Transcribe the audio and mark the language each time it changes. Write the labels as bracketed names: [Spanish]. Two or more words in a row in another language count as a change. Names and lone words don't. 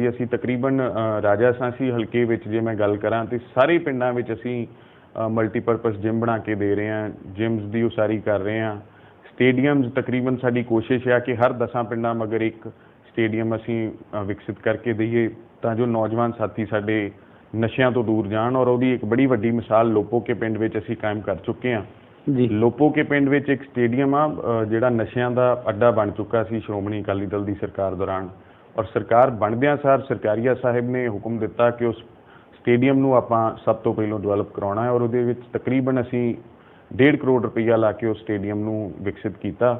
[Punjabi] ਅਸੀਂ ਤਕਰੀਬਨ ਰਾਜਾ ਸਾਂਸੀ ਹਲਕੇ ਵਿੱਚ ਜੇ ਮੈਂ ਗੱਲ ਕਰਾਂ ਤੋ ਸਾਰੇ ਪਿੰਡਾਂ ਵਿੱਚ ਅਸੀਂ [English] multipurpose gym [Punjabi] ਬਣਾ ਕੇ ਦੇ ਰਹੇ ਹੈਂ, ਜਿੰਮਸ ਕੀ ਉਸਾਰੀ ਕਰ ਰਹੇ ਹੈਂ, ਸਟੇਡੀਅਮਸ ਤਕਰੀਬਨ ਸਾਡੀ ਕੋਸ਼ਿਸ਼ ਹੈ ਕਿ ਹਰ 10 ਪਿੰਡਾਂ ਮਗਰ ਇੱਕ ਸਟੇਡੀਅਮ ਅਸੀਂ ਵਿਕਸਿਤ ਕਰਕੇ ਦੇਈਏ ਤਾਂ ਜੋ ਨੌਜਵਾਨ ਸਾਥੀ ਸਾਡੇ ਨਸ਼ਿਆਂ ਤੋ ਦੂਰ ਜਾਣ ਔਰ ਉਹਦੀ ਇੱਕ ਬੜੀ ਵੱਡੀ ਮਿਸਾਲ ਲੋਪੋ ਕੇ ਪਿੰਡ ਵਿੱਚ ਅਸੀਂ ਕਾਇਮ ਕਰ ਚੁੱਕੇ ਹੈਂ। ਜੀ ਲੋਪੋ ਕੇ ਪਿੰਡ ਵਿੱਚ ਇੱਕ ਸਟੇਡੀਅਮ ਆ ਜਿਹੜਾ ਨਸ਼ਿਆਂ ਦਾ ਅੱਡਾ ਬਣ ਚੁੱਕਾ ਸੀ ਸ਼੍ਰੋਮਣੀ ਅਕਾਲੀ ਦਲ ਦੀ ਸਰਕਾਰ ਦੌਰਾਨ, ਔਰ ਸਰਕਾਰ ਬਣਦਿਆਂ ਸਾਰ ਸਰਕਾਰੀਆ ਸਾਹਿਬ ਨੇ ਹੁਕਮ ਦਿੱਤਾ ਕਿ ਉਸ ਸਟੇਡੀਅਮ ਨੂੰ ਆਪਾਂ ਸਭ ਤੋਂ ਪਹਿਲਾਂ ਡਿਵੈਲਪ ਕਰਾਉਣਾ ਹੈ, ਔਰ ਉਹਦੇ ਵਿੱਚ ਤਕਰੀਬਨ ਅਸੀਂ 1.5 ਕਰੋੜ ਰੁਪਈਆ ਲਾ ਕੇ ਉਸ ਸਟੇਡੀਅਮ ਨੂੰ ਵਿਕਸਿਤ ਕੀਤਾ।